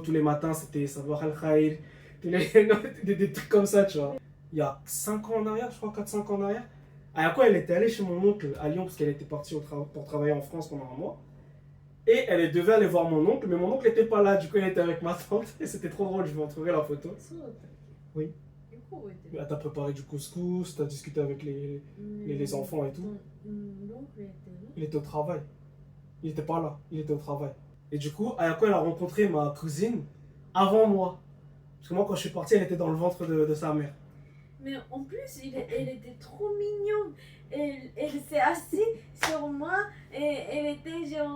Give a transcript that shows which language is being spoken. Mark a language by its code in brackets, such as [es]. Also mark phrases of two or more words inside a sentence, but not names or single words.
[fr] Tous les matins, c'était [ar] صباح الخير, [fr] des trucs comme ça, tu vois. Il y a 5 ans en arrière, je crois, 4-5 ans en arrière, Ayako, elle était allée chez mon oncle à Lyon parce qu'elle était partie pour travailler en France pendant un mois. Et elle devait aller voir mon oncle, mais mon oncle n'était pas là, du coup elle était avec ma tante. Et c'était trop drôle, je vais montrer la photo. [ja] そうだったっけ [fr] Oui. [ja] よく覚えてる。 [fr] Elle t'a préparé du couscous, t'as discuté avec les enfants et tout. [ja] ロンクやってるの [fr] Il était au travail. Il était pas là, il était au travail. Et du coup, Ayako, elle a rencontré ma cousine avant moi. Parce que moi, quand je suis parti, elle était dans le ventre de sa mère. Mais en plus, elle était trop mignonne. Elle s'est assise sur moi et elle était genre.